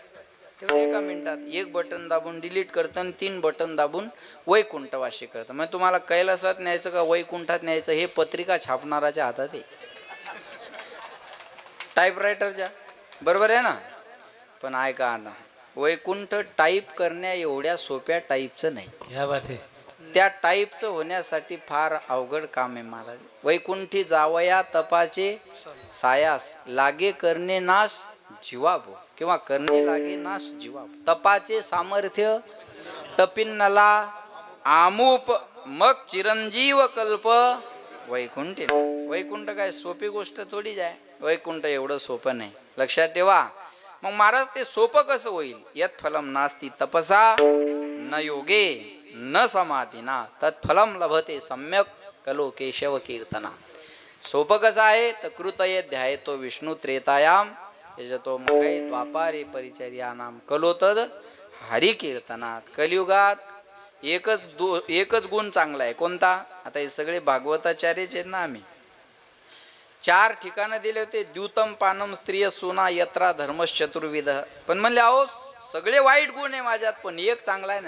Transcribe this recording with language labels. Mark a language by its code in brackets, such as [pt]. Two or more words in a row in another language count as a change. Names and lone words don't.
[mr] ते एका मिनिटात 1 बटन दाबून डिलीट करतं आणि 3 बटन दाबून वैकुंठवाशी करतं. मग तुम्हाला कैलासात न्यायचं का वैकुंठात न्यायचं हे पत्रिका छापणाराच्या हातात आहे, टाईपरायटरच्या. बरोबर आहे ना? पण ऐका आता, वैकुंठ टाईप करण्या एवढ्या सोप्या टाईपचं नाही. [hi] क्या बात है. [mr] त्या टाईपचं होण्यासाठी फार अवघड काम आहे महाराज. वैकुंठी जावया तपाचे सायास लागे करणे नाश जीवाभो, किंवा करणे लागे नाश जीवाभो. तपाचे सामर्थ्य तपिन्नला आमूप मग चिरंजीव कल्प वैकुंठ. वैकुंठ काय सोपी गोष्ट थोडीच आहे. वैकुंठ एवढं सोपं नाही. लक्षात ठेवा. मग महाराज ते सोपं कसं होईल? [sa] यत फलम नास्ति तपसा न योगे न समाधिना तत्फलम लभते सम्यक कलो केशव कीर्तना. [mr] सोपं कसं आहे तर [sa] कृतये ध्याय तो विष्णू त्रेतायाम यजतो मुखे द्वापारे परिचर्या नाम कलो तद हरी कीर्तनात. [mr] कलियुगात एकच गुण चांगला आहे. कोणता? आता हे सगळे भागवताचार्यच आहेत ना. आम्ही 4 ठिकाणं दिले होते. [sa] द्यूतम पानम स्त्रिय सुना यत्रा धर्मश्चतुर्विध. [mr] पण म्हणले अहो सगळे वाईट गुण आहे माझ्यात, पण एक चांगला आहे ना.